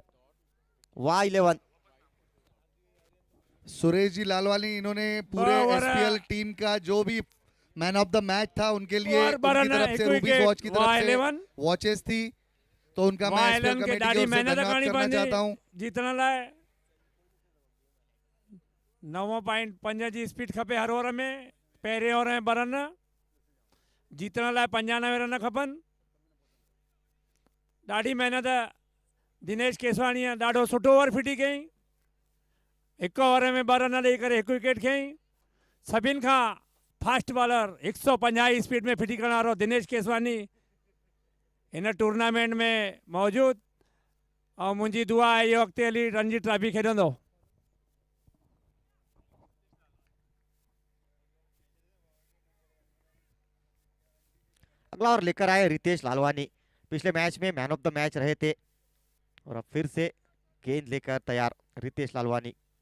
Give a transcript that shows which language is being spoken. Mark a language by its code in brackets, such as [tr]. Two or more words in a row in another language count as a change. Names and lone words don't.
[hi] वाह 11। सुरेश जी लालवानी, इन्होंने पूरे एसपीएल टीम का जो भी मैन ऑफ द मैच था उनके लिए उनकी तरफ से रूबीज वॉच की तरफ से वॉचेस थी, तो उनका मैं एसपीएल कमेटी की ओर से धन्यवाद करना चाहता हूं। [sd] जीतण लाइ 9.5 जी स्पीड खपे हर ओवर में। पहिरें ओवर में 2 रन, जीतण लाइ 95 रन खपनि। ॾाढी महिनत दिनेश केसवाणीअ ॾाढो सुठो ओवर फिटी कयईं। 1 ओवर में 2 रन ॾेई करे 1 विकेट खयईं। सभिनि खां फास्ट बॉलर 150 स्पीड में फिटी करण वारो दिनेश केसवानी इन टूर्नामेंट में मौजूद। और मुंहिंजी दुआ आहे इहो अॻिते हली रणजी ट्रॉफी खेॾंदो। [hi] अगला और लेकर आए रितेश लालवानी, पिछले मैच में मैन ऑफ द मैच रहे थे और अब फिर से गेंद लेकर तैयार रितेश लालवानी।